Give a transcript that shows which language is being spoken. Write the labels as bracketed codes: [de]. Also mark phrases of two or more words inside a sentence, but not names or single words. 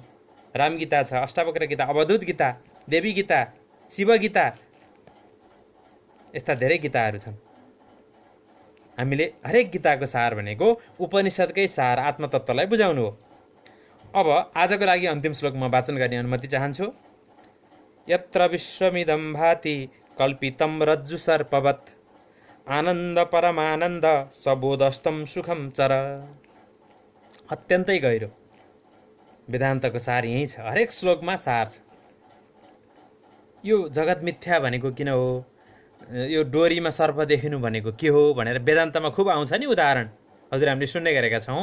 [ne] राम गीता छ, अष्टावक्र गीता, अवधूत गीता, देवी गीता, शिव गीता, यस्ता धेरै गीताहरू छन्। हामीले हरेक गीताको सार भनेको उपनिषद्कै सार, आत्मतत्त्वलाई बुझाउनु हो। अब आजको लागि अन्तिम श्लोक म वाचन गर्ने अनुमति चाहन्छु। [sa] यत्र विश्वमिदं भाति कल्पितं रज्जु सर्पवत् आनन्द परमानन्द सबोधस्तं सुखम चर। [ne] अत्यन्तै गहिरो वेदान्तको सार यही छ। हरेक श्लोकमा सार छ। यो जगत मिथ्या भनेको किन हो, यो डोरीमा सर्प देखिनु भनेको के हो भनेर वेदान्तमा खुब आउँछ नि उदाहरण, हजुर हामीले सुन्ने गरेका छौँ।